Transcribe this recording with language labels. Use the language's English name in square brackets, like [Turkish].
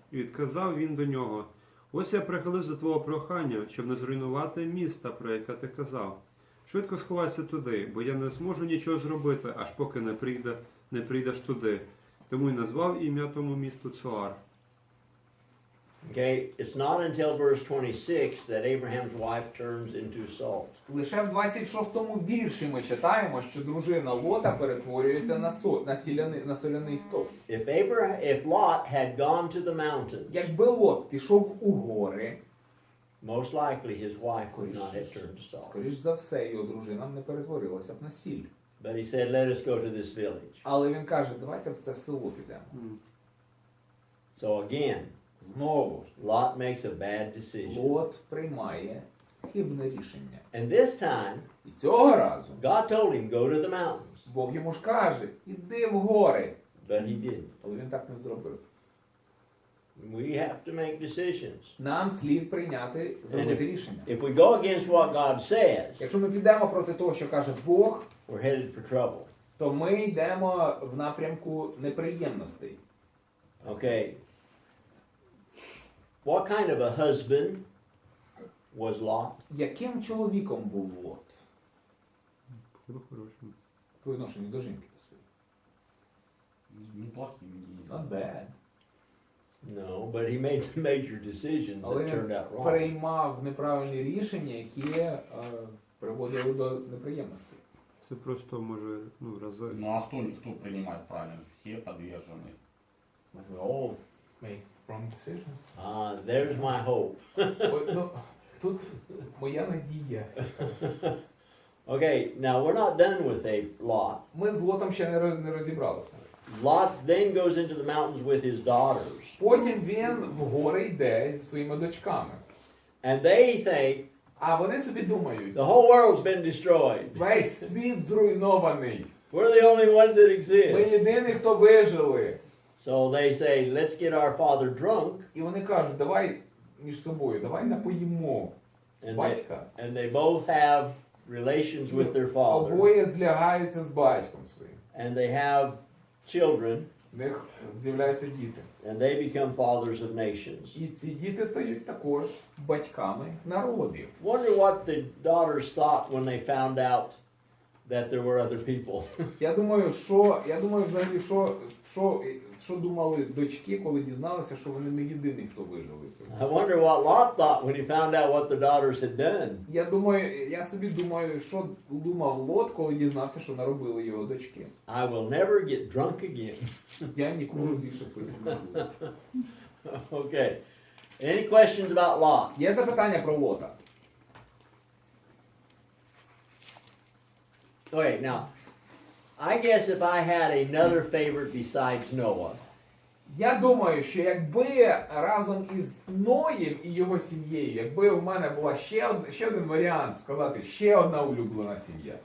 [Ukrainian] І відказав він до нього: ось я прихилився до твого прохання, щоб не зруйнувати міста, про яке ти казав. Швидко сховайся туди, бо я не зможу нічого зробити, аж поки не прийдеш туди. Тому й назвав ім'я тому місту Цоар. [English] Okay, it's not until verse 26 that Abraham's wife turns into salt. [Ukrainian] Лише в 26-му вірші ми читаємо, що дружина Лота перетворюється на соляний стовп. [English] If Lot had gone to the mountains, [Ukrainian] Якби Лот пішов у гори, [English] most likely his wife would not have turned to salt. [Ukrainian] скоріш за все, його дружина не перетворилася б на сіль. [English] But he said, let us go to this village. [Ukrainian] Але він каже, давайте в це село підемо. [English] So again, [Ukrainian] Знову ж, [English] Lot makes a bad decision. [Ukrainian] Лот приймає хибне рішення. [English] And this time, [Ukrainian] І цього разу [English] God told him, go to the mountains. [Ukrainian] Бог йому ж каже, іди в гори. [English] But he didn't. [Ukrainian] Але він так не зробив. [English] We have to make decisions. [Ukrainian] Нам слід зробити рішення. [English] If we go against what God says, [Ukrainian] Якщо ми підемо проти того, що каже Бог, [English] we're headed for trouble. [Ukrainian] то ми йдемо в напрямку неприємностей. [English] Okay. What kind of a husband was Lot? [Ukrainian] Яким чоловіком був Лот Хорошим. по відношенню до жінки своєї? [Russian] Неплохим. [English] Not bad. No, but he made some major decisions [Ukrainian] Але [English] that turned out [Ukrainian] він [English] wrong. [Ukrainian] приймав неправильні рішення, які приводили до неприємностей. Це просто може, рази. [Russian] Ну а кто принимает правильно? Все подвержены. [English] We all make wrong decisions. There's my hope. [Ukrainian] Тут моя надія. [English] Okay, now we're not done with Lot. [Ukrainian] Ми з Лотом ще не розібралися. [English] Lot then goes into the mountains with his daughters. [Ukrainian] Потім він в гори йде зі своїми дочками. [English] And they think [Ukrainian] А вони собі думають, [English] the whole world's been destroyed. [Ukrainian] весь світ зруйнований. [English] We're the only ones that [Ukrainian] Ми [English] exist. [Ukrainian] єдині, хто вижили. [English] So they say, let's get our father drunk. [Ukrainian] І вони кажуть, давай між собою, давай напоїмо [English] And they, [Ukrainian] батька. [English] and they both have relations with their father. [Ukrainian] Обоє злягаються з батьком своїм. [English] And they have children. [Ukrainian] В них з'являються діти. [English] And they become fathers of nations. [Ukrainian] І ці діти стають також батьками народів. [English] Wonder what the daughters thought when they found out that there were other people. [Ukrainian] Я думаю, взагалі, що думали дочки, коли дізналися, що вони не єдині, хто вижив у цьому. [English] I wonder what Lot thought when he found out what the daughters had done. [Ukrainian] Я собі думаю, що думав Лот, коли дізнався, що наробили його дочки. [English] I will never get drunk again. [Ukrainian] Я ніколи більше пити не буду. [English] Okay. Any questions about Lot? [Ukrainian] Є запитання про Лота? [English] Okay, now, I guess if I had another favorite besides Noah, [Ukrainian] Я думаю, що якби разом із Ноєм і його сім'єю, якби у мене була ще один варіант сказати, ще одна улюблена сім'я,